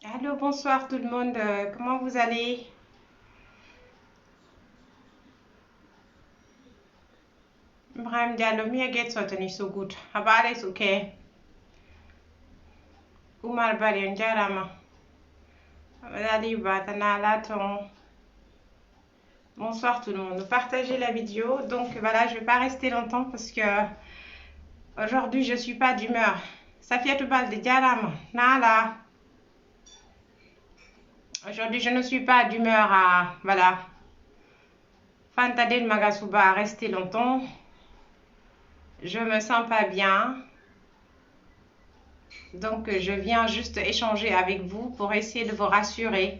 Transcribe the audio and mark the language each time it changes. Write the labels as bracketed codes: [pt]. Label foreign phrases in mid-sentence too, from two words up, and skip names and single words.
[fr] Allô, bonsoir tout le monde. Comment vous allez? Ibrahim Diallo, [de] mir geht's heute nicht so gut. Aber alles okay. Oumar Bari, [ff] on jarama. [de] Ali Batana Laton. [fr] Bonsoir tout le monde. Partagez la vidéo. Donc voilà, je vais pas rester longtemps parce que aujourd'hui je suis pas d'humeur. [ff] Safiatou Balde jarama. Nala. [fr] Aujourd'hui je ne suis pas d'humeur à voilà. Fantadel Magasuba à rester longtemps. Je me sens pas bien. Donc je viens juste échanger avec vous pour essayer de vous rassurer.